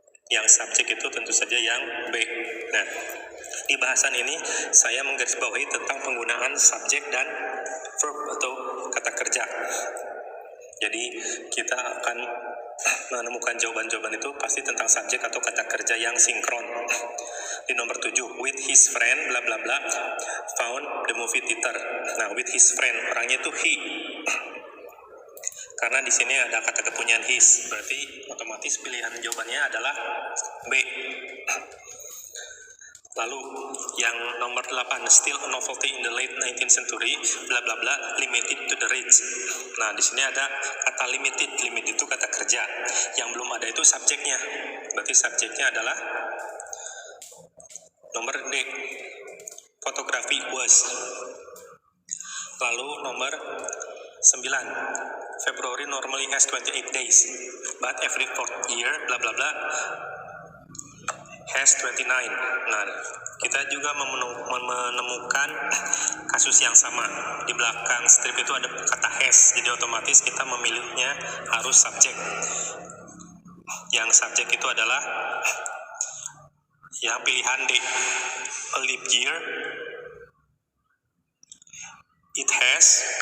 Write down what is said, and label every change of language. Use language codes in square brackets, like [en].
[id] Yang subjek itu tentu saja yang B. Nah, di bahasan ini saya menggarisbawahi tentang penggunaan subjek dan verb atau kata kerja. Jadi kita akan menemukan jawaban-jawaban itu pasti tentang subjek atau kata kerja yang sinkron. Di nomor 7, [en] with his friend bla bla bla found the movie theater. [id] Nah, [en] with his friend [id] orangnya itu he. Karena di sini ada kata kepunyaan his, berarti otomatis pilihan jawabannya adalah B. Lalu yang nomor 8, [en] still a novelty in the late 19th century, bla bla bla, limited to the rich. [id] Nah, di sini ada kata limited. Limit itu kata kerja. Yang belum ada itu subjeknya. Berarti subjeknya adalah nomor D, [en] fotografi was. [id] Lalu nomor 9, [en] February normally has 28 days, but every fourth year, bla bla bla, has 29. [id] Nah, kita juga menemukan kasus yang sama. Di belakang strip itu ada kata has, jadi otomatis kita memilihnya harus subjek. Yang subjek itu adalah yang pilihan D, [en] a leap year, it has